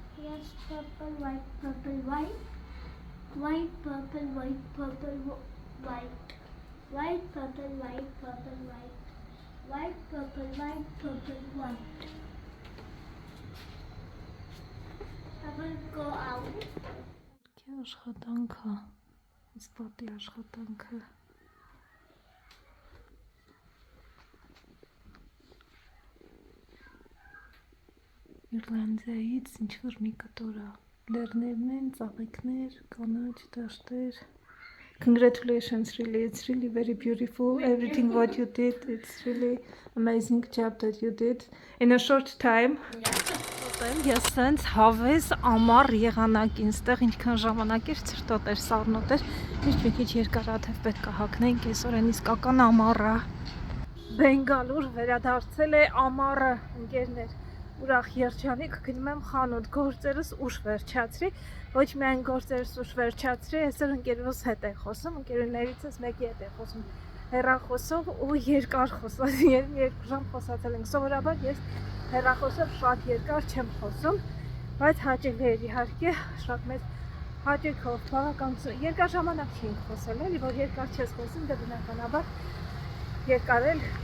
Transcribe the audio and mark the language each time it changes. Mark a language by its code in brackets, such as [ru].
[en] Yes, purple, white, purple, white. White, purple, white, purple, white. White, purple, white, purple, white. White, purple, white, purple, white. I will go out. [hy] Կի աշխատանքը, իսպատի աշխատանքը։ Իռլանդիայից ինչ-որ մի կտոր է։ Լեռներն են, ծաղիկներ, կանաչ, դաշտեր։ [en] Congratulations, really, it's really very beautiful. Everything what you did, it's really amazing job that you did in a short time. [hy] Ես սենց հավես ամառ եղանակին, ստեղ ինչքան ժամանակ էր, ծրտոտ էր, սառնոտ էր, միշտ մի քիչ երկարաթև պետք է հագնենք, այսօր իսկական ամառ է։ Բենգալուր վերադարձել է ամառը, ընկերներ։ ուրախ երջանիկ գնում եմ խանութ գործերս ուշ վերջացրի, ոչ միայն գործերս ուշ վերջացրի, այսօր ընկերուս հետ եմ խոսում, ընկերուներիցս մեկի հետ եմ խոսում հեռախոսով ու երկար խոսած, 2 ժամ խոսացել ենք, սովորաբար ես հեռախոսով շատ երկար չեմ խոսում, բայց հաճելի էր իհարկե, շատ մեծ հաճույքով, բավականություն, երկար ժամանակ չենք խոսել, էլի, որ երկար չես խոսում, դե բնականաբար երկար էլ